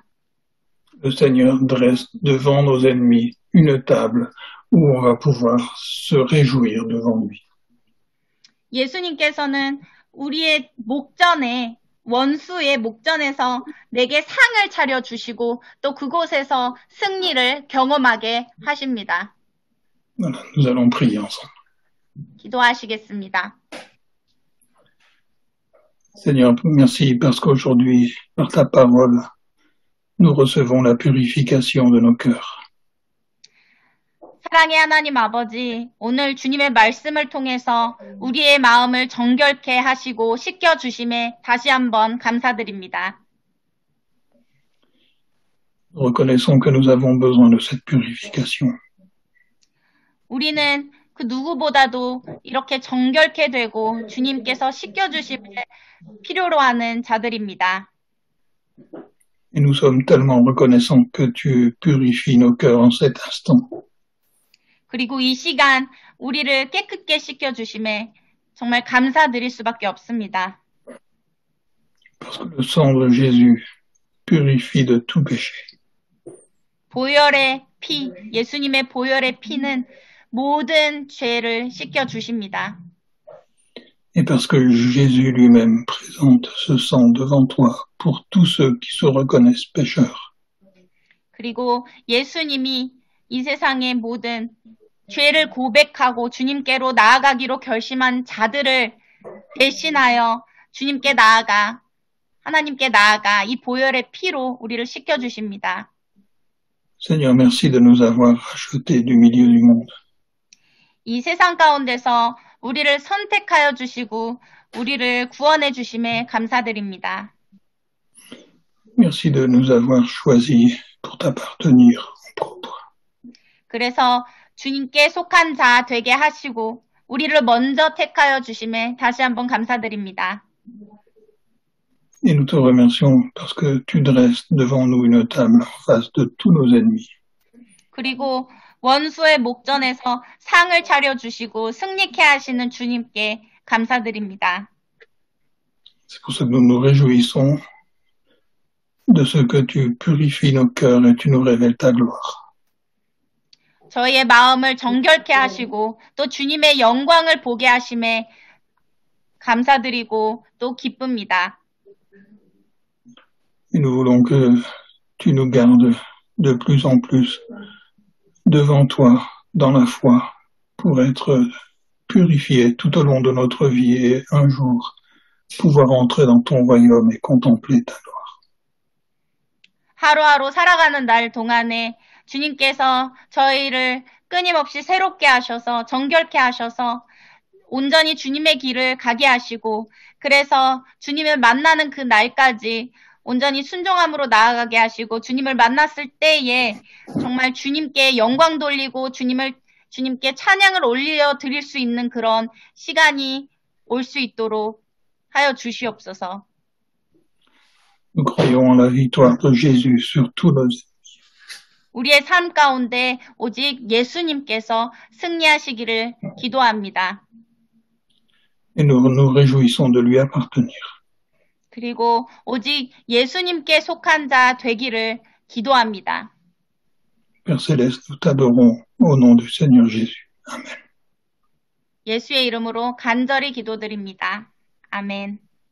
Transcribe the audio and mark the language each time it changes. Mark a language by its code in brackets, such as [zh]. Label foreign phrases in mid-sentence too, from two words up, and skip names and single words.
[fr] Le Seigneur dresse devant nos ennemis une table où on va pouvoir se réjouir devant lui. [ko] 예수님께서는 우리의 목전에 원수의 목전에서 내게 상을 차려주시고 또 그곳에서 승리를 경험하게 하십니다. [fr] Voilà, nous allons prier ensemble. [ko] 기도하시겠습니다. [fr] Seigneur, merci parce qu'aujourd'hui, par ta parole, nous recevons la purification de nos cœurs. [ko] 사랑의 하나님 아버지, 오늘 주님의 말씀을 통해서 우리의 마음을 정결케 하시고 씻겨주심에 다시 한번 감사드립니다. [fr] Nous reconnaissons que nous avons besoin de cette purification. [ko] 우리는 그 누구보다도 이렇게 정결케 되고 주님께서 씻겨주심을 필요로 하는 자들입니다. [fr] Et nous sommes tellement reconnaissants que tu purifies nos cœurs en cet instant. [ko] 그리고 이 시간 우리를 깨끗게 씻겨주심에 정말 감사드릴 수밖에 없습니다. [fr] Parce que le sang de Jésus purifie de tout péché. [ko] 보혈의 피, 예수님의 보혈의 피는 모든 죄를 씻겨주십니다. [fr] Et parce que Jésus lui-même présente ce sang devant toi pour tous ceux qui se reconnaissent pécheurs. [ko] 그리고 예수님이 이 세상의 모든 죄를 고백하고 주님께로 나아가기로 결심한 자들을 대신하여 주님께 나아가 하나님께 나아가 이 보혈의 피로 우리를 씻겨주십니다. [fr] Seigneur, merci de nous avoir rachetés du milieu du monde. [ko] 이 세상 가운데서 우리를 선택하여 주시고 우리를 구원해 주심에 감사드립니다. [fr] Merci de nous avoir choisis pour t'appartenir en propre. [ko] 그래서 주님께 속한 자 되게 하시고 우리를 먼저 택하여 주심에 다시 한번 감사드립니다. [fr] Et nous te remercions parce que tu dresses devant nous une table en face de tous nos ennemis. [ko] 그리고 원수의 목전에서 상을 차려주시고 승리케 하시는 주님께 감사드립니다. [fr] C'est pour ça que nous nous réjouissons de ce que tu purifies nos cœurs et tu nous révèles ta gloire. [ko] 저희의 마음을 정결케 하시고 또 주님의 영광을 보게 하심에 감사드리고 또 기쁩니다. [fr] Et nous voulons que tu nous gardes de plus en plus devant toi dans la foi pour être purifiés tout au long de notre vie et un jour pouvoir entrer dans ton royaume et contempler ta gloire. [ko] 하루하루 살아가는 날 동안에 주님께서 저희를 끊임없이 새롭게 하셔서 정결케 하셔서 온전히 주님의 길을 가게 하시고 그래서 주님을 만나는 그 날까지 온전히 순종함으로 나아가게 하시고 주님을 만났을 때에 정말 주님께 영광 돌리고 주님께 찬양을 올려 드릴 수 있는 그런 시간이 올 수 있도록 하여 주시옵소서. [fr] Nous croyons en la victoire de Jésus sur tous nos ennemis. [ko] 우리의 삶 가운데 오직 예수님께서 승리하시기를 기도합니다. [fr] Et nous nous réjouissons de lui appartenir. [ko] 그리고 오직 예수님께 속한 자 되기를 기도합니다. [fr] Père Céleste, nous t'adorons au nom du Seigneur Jésus. Amen. [ko] 예수의 이름으로 간절히 기도드립니다. 아멘.